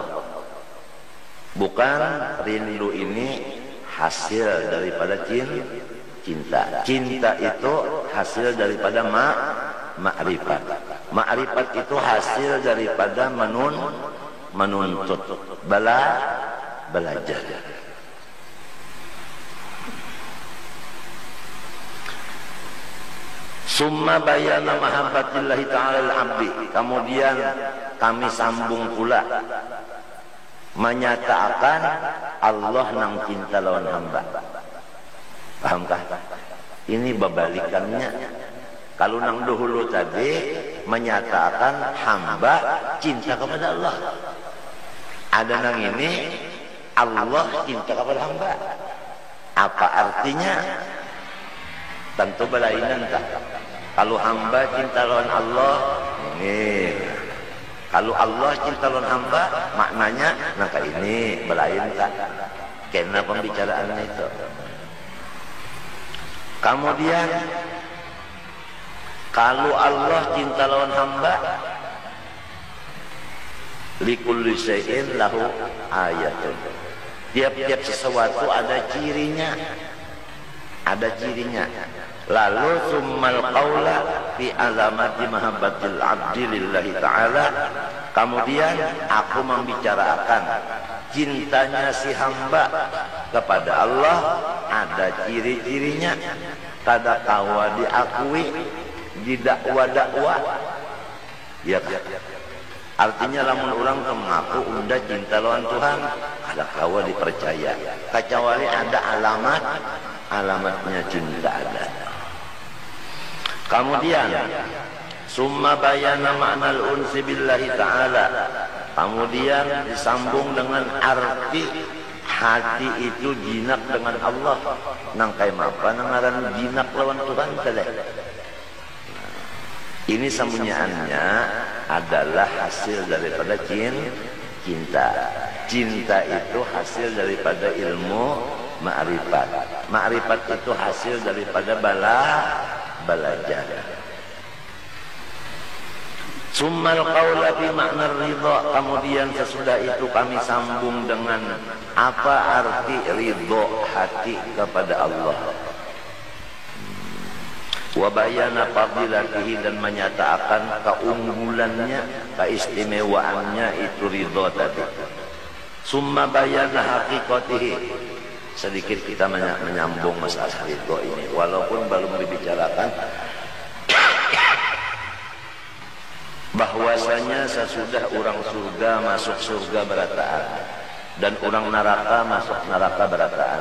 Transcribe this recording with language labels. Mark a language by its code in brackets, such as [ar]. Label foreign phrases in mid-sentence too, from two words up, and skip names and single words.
[id] Bukan rindu ini hasil daripada cinta. Cinta itu hasil daripada ma'rifat. Ma'rifat itu hasil daripada menuntut, belajar. [ar] Summa bayana mahabbatillahi ta'ala al-abdi. [bjn] Kemudian kami sambung pula menyatakan Allah nang cinta lawan hamba. Pahamkah? Ini berbalikannya. Kalau nang dahulu tadi menyatakan hamba cinta kepada Allah. Ada nang ini Allah cinta kepada hamba. [id] Apa artinya? Tentu berlainan tak. [bjn] Kalau hamba cinta lawan Allah, ini. Kalau Allah cinta lawan hamba, maknanya nangka ini berlain tak. [id] Karena pembicaraannya itu. [bjn] Kemudian kalau Allah cinta lawan hamba, [ar] likulli syai'in lahu ayatun. [id] Tiap-tiap sesuatu ada cirinya. Ada cirinya. Lalu [ar] summal qaula fi alamati mahabbatil abdi lillahi ta'ala. [id] Kemudian aku membicarakan cintanya si hamba kepada Allah ada ciri-cirinya. [bjn] Kada kawa diakui di dakwa-dakwa. [id] Ya kan? [bjn] Artinya lamun orang mengaku unda cinta lawan Tuhan, kada kawa dipercaya. [id] Kecuali ada alamatnya cinta ada. [ar] Kemudian summa bayana ma'nal unsi billahi ta'ala. [id] Kemudian disambung dengan arti hati itu jinak dengan Allah. [bjn] Nang kay mapa nang ngaran jinak lawan Tuhan teh. [id] Ini sembunyiannya adalah hasil daripada cinta. Cinta itu hasil daripada ilmu ma'rifat. Ma'rifat itu hasil daripada belajar. [ar] Summal qaula fi makna ridha. [id] Kemudian sesudah itu kami sambung dengan apa arti ridha hati kepada Allah. [ar] Wa bayana fadilatihi, [id] dan menyatakan keunggulannya, keistimewaannya itu ridha tadi. [ar] Summa bayana haqiqatihi. [id] Sedikit kita menyambung masalah ridha ini walaupun belum dibicarakan bahwasanya sesudah orang surga masuk surga berataan dan orang neraka masuk neraka berataan.